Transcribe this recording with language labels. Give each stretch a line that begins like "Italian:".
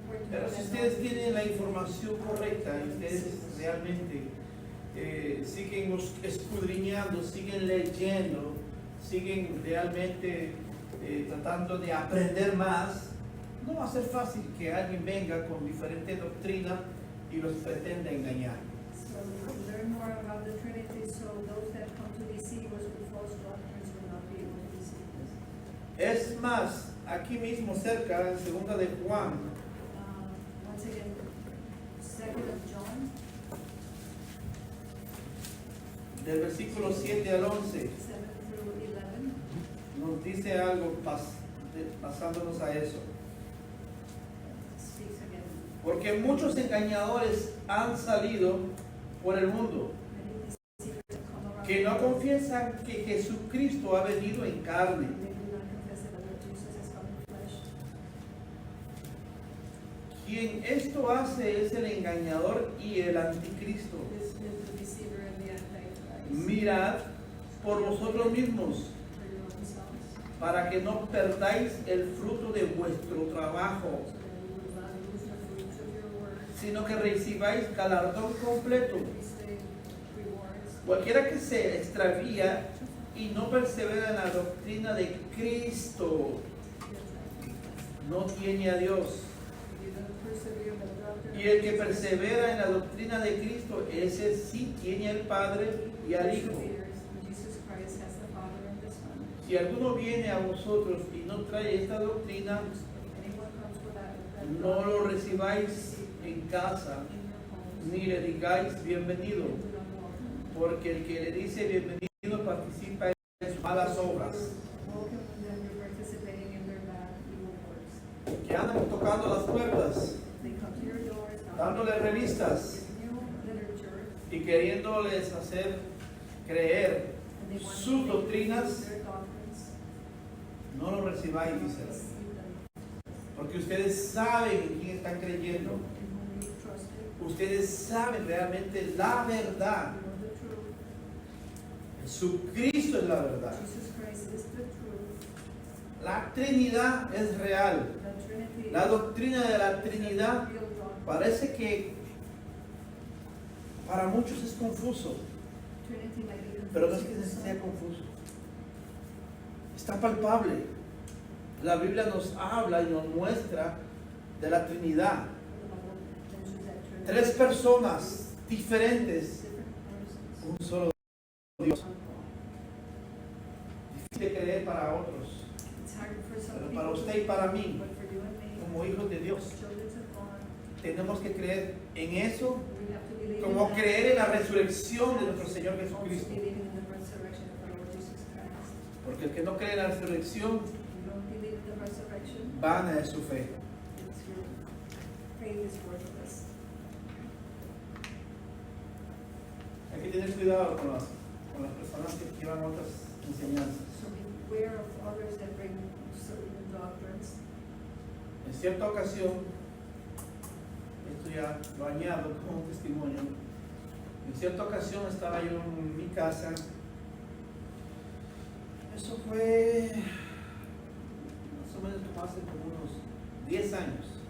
Spanish: Pero si ustedes tienen la información correcta y ustedes realmente siguen escudriñando, siguen leyendo, siguen realmente tratando de aprender más, no va a ser fácil que alguien venga con diferente doctrina y los pretenda engañar.
English: So learn more about the Trinity, so those that come to deceive us with false doctrines will not be able to deceive us.
Spanish: Es más, aquí mismo cerca, en 2 de Juan,
English: Once again, 2 of John,
Spanish: del versículo 7 al 11,
English: 7 through 11.
Spanish: nos dice algo pasándonos a eso.
English: Speaks again.
Spanish: Porque muchos engañadores han salido por el mundo,
English: Many deceivers have come around.
Spanish: que no confiesan que Jesucristo ha venido en carne.
English: They do not confess that the Lord Jesus has come in flesh.
Spanish: Quien esto hace es el engañador y el anticristo.
English: This is the deceiver and the antichrist.
Spanish: Mirad por vosotros mismos
English: For your own selves.
Spanish: para que no perdáis el fruto de vuestro trabajo,
English: so that you will not lose the fruits of your work,
Spanish: sino que recibáis galardón completo.
English: receive rewards.
Spanish: Cualquiera que se extravía y no persevera en la doctrina de Cristo, no tiene a Dios.
English: You don't persevere in the doctrine
Spanish: Y el que persevera en la doctrina de Cristo, ese sí tiene al Padre y al Hijo.
English: Jesus Christ has the Father and the Son.
Spanish: Si alguno viene a vosotros y no trae esta doctrina,
English: If anyone comes without
Spanish: no lo recibáis en casa,
English: in your homes,
Spanish: ni le digáis bienvenido,
English: do not welcome.
Spanish: porque el que le dice bienvenido participa en sus malas obras.
English: Welcome them, you're participating in their bad evil works.
Spanish: Que andan tocando las puertas,
English: They come to your doors,
Spanish: dándole revistas
English: giving you literature,
Spanish: y queriéndoles hacer creer
English: and they want
Spanish: sus
English: to make
Spanish: doctrinas,
English: their doctrines.
Spanish: no lo recibáis, dice.
English: Receive them.
Spanish: Porque ustedes saben en quién están creyendo.
English: In whom you trusted.
Spanish: Ustedes saben realmente la verdad.
English: You know the truth.
Spanish: Jesucristo es la verdad.
English: Jesus Christ is the truth.
Spanish: La Trinidad es real.
English: The Trinity
Spanish: La
English: is
Spanish: doctrina de la
English: a
Spanish: Trinidad
English: real doctrine.
Spanish: parece que para muchos es confuso,
English: Trinity might be
Spanish: pero no es que
English: confusing to
Spanish: sea
English: some.
Spanish: confuso. Está palpable. La Biblia nos habla y nos muestra de la Trinidad.
English: The Bible mentions that Trinity.
Spanish: Tres personas diferentes,
English: Different persons.
Spanish: un solo Dios.
English: One God.
Spanish: Difícil de creer para otros,
English: It's hard for some
Spanish: pero
English: people,
Spanish: para usted y para mí,
English: but for you and me,
Spanish: como hijos de Dios,
English: children of God,
Spanish: tenemos que creer en eso,
English: we have to believe
Spanish: como
English: in that.
Spanish: creer en la resurrección de nuestro Señor
English: Also
Spanish: Jesucristo.
English: believing in the resurrection of our Lord Jesus Christ.
Spanish: Porque el que no cree en la resurrección,
English: If you don't believe in the resurrection,
Spanish: vana es su fe.
English: it's your faith is worthless.
Spanish: Hay que tener cuidado con las personas que llevan otras enseñanzas.
English: So beware of others that bring certain doctrines.
Spanish: En cierta ocasión, esto ya lo añado como un testimonio, en cierta ocasión estaba yo en mi casa, eso fue más o menos como hace como unos 10 años,